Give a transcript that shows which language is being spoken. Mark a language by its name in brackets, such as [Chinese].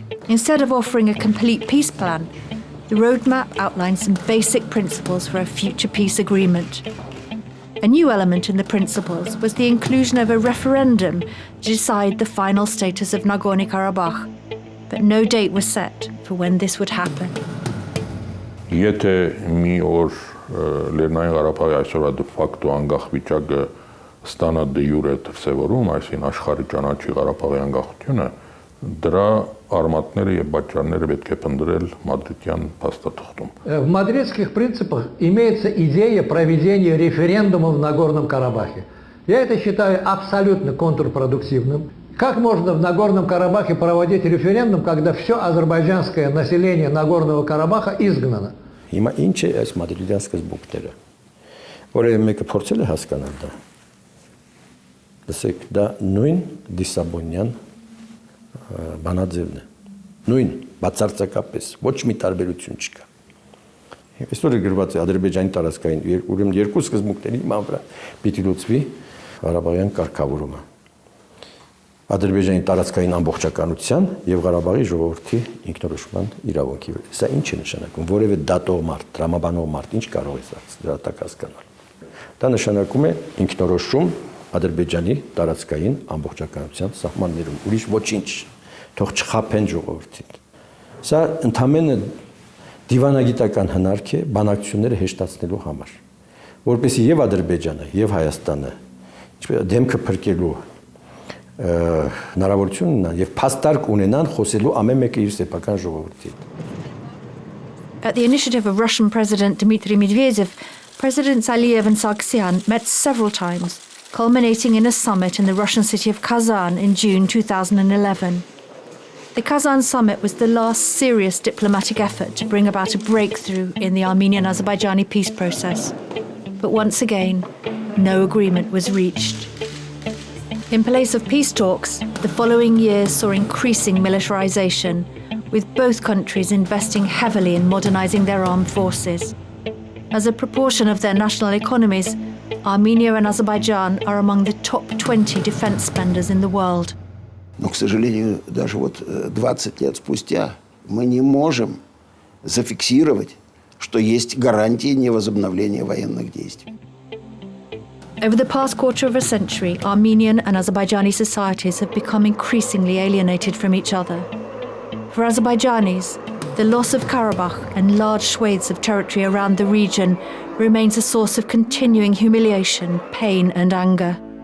[English] Instead of offering a complete peace plan, the roadmap outlined some basic principles for a future peace agreement. A new element in the principles was the inclusion of a referendum to decide the final status of Nagorno-Karabakh, but no date was set for when this would happen. [Armenian] Եթե մի օր Լեռնային Ղարաբաղի այսօրվա դե ֆակտո անկախ վիճակը ստանա դե յուրե դրսևորում, այսինքն աշխարհի ճանաչի Ղարաբաղի անկախությունը, դրա արմատները եւ պատճառները պետք է փնտրել մադրիդյան փաստաթղթում։ [Russian] В мадридских принципах имеется идея проведения референдума в Нагорном Карабахе. Я это считаю абсолютно контрпродуктивным. Как можно в Нагорном Карабахе проводить референдум, когда все азербайджанское население Нагорного Карабаха изгнано? [Armenian] Հիմա ինչ է այս մադրիդյան սկզբունքները, որը մեկը փորձել է հասկանալ դա։ Լսեք, դա նույն դիսաբոնյան բանաձևն է, նույն բացարձակապես, ոչ մի տարբերություն չկա։ Այսօր գրված է Ադրբեջանի տարածքային, ուրեմն երկու սկզբունքների հիման վրա պիտի լուծվի Ղարաբաղյան կարգավորումը։ Ադրբեջանի տարածքային ամբողջականության եւ Ղարաբաղի ժողովրդի ինքնորոշման իրավունքի։ Սա ինչ է նշանակում, որևէ դատող մարդ, տրամաբանող մարդ ինչ կարող է դրա տակ հասկանալ։ Դա նշանակում է ինքնորոշում Ադրբեջանի տարածքային ամբողջականության սահմաններում, ուրիշ ոչինչ, թող չխաբեն ժողովրդին։ Սա ընդամենը դիվանագիտական հնարք է բանակցությունները հեշտացնելու համար, որպեսզի եւ Ադրբեջանը եւ Հայաստանը դեմքը փրկելու հնարավորություն ունենան եւ փաստարկ ունենան խոսելու ամեն մեկը իր սեփական ժողովրդի հետ։ [English] At the initiative of Russian President Dmitry Medvedev, Presidents Aliyev and Sargsyan met several times, culminating in a summit in the Russian city of Kazan in June 2011. The Kazan summit was the last serious diplomatic effort to bring about a breakthrough in the Armenian-Azerbaijani peace process. But once again, no agreement was reached. In place of peace talks, the following years saw increasing militarization, with both countries investing heavily in modernizing their armed forces. As a proportion of their national economies, Armenia and Azerbaijan are among the top 20 defense spenders in the world. [Russian] Но, к сожалению, даже вот 20 лет спустя мы не можем зафиксировать, что есть гарантии невозобновления военных действий. [English] Over the past quarter of a century, Armenian and Azerbaijani societies have become increasingly alienated from each other. For Azerbaijanis, the loss of Karabakh and large swathes of territory around the region remains a source of continuing humiliation, pain and anger.